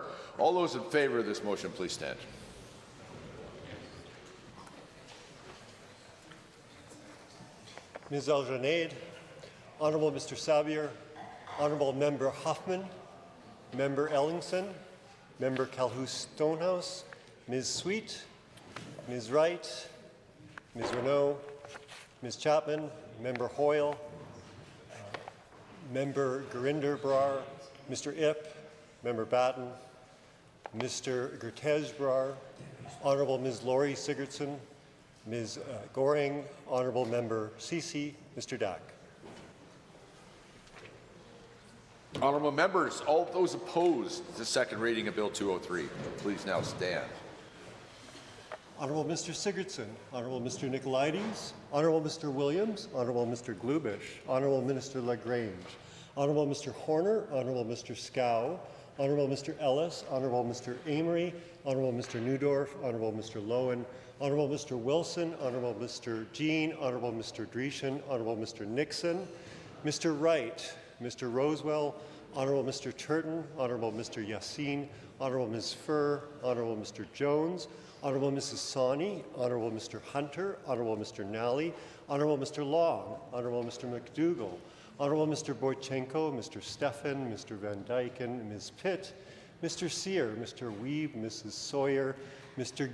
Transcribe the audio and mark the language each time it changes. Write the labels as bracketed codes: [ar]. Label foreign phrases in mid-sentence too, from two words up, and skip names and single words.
[en] All those in favour of this motion, please stand. Ms. Aljanade, Honourable Mr. Sabier, Honourable Member Hoffman, Member Ellingson, Member Calhoun-Stonehouse, Ms. Sweet, Ms. Wright, Ms. Renault, Ms. Chapman, Member Hoyle, Member Gurinder-Brar, Mr. Ip, Member Batten, Mr. Gertez-Brar, Honourable Ms. Laurie Sigurdsson, Ms. Goring, Honourable Member Ceci, Mr. Dack. Honourable members, all those opposed to second reading of Bill 203, please now stand. Honourable Mr. Sigurdsson, Honourable Mr. Nicolaides, Honourable Mr. Williams, Honourable Mr. Glubish, Honourable Minister Lagrange, Honourable Mr. Horner, Honourable Mr. Scow, Honourable Mr. Ellis, Honourable Mr. Amory, Honourable Mr. Newdorf, Honourable Mr. Lowen, Honourable Mr. Wilson, Honourable Mr. Jean, Honourable Mr. Dreeshen, Honourable Mr. Nixon, Mr. Wright, Mr. Rosewell, Honourable Mr. Turton, Honourable Mr. Yassin, Honourable Ms. Furr, Honourable Mr. Jones, Honourable Mrs. Sawney, Honourable Mr. Hunter, Honourable Mr. Nally, Honourable Mr. Long, Honourable Mr. McDougall, Honourable Mr. Boychenko, Mr. Stefan, Mr. Van Dyken, Ms. Pitt, Mr. Sear, Mr. Weeb, Mrs. Sawyer, Mr.